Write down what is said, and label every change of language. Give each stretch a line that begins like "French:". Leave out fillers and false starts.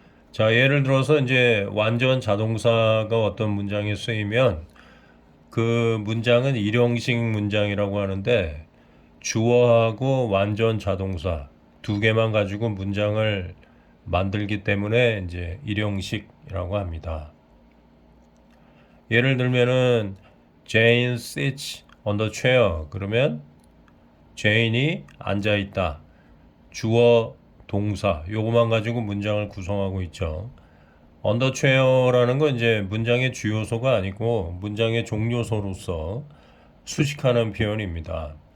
Korean: 자, 예를 들어서 이제 완전 자동사가 어떤 문장에 쓰이면 그 문장은 일형식 문장이라고 하는데, 주어하고 완전 자동사 두 개만 가지고 문장을 만들기 때문에 이제 일형식이라고 합니다. 예를 들면은
English: Jane sits on the chair.
Korean: 그러면 제인이 앉아 있다. 주어, 동사 요거만 가지고 문장을 구성하고 있죠.
English: on the chair
Korean: 라는 건 이제 문장의 주요소가 아니고 문장의 종료소로서 수식하는 표현입니다.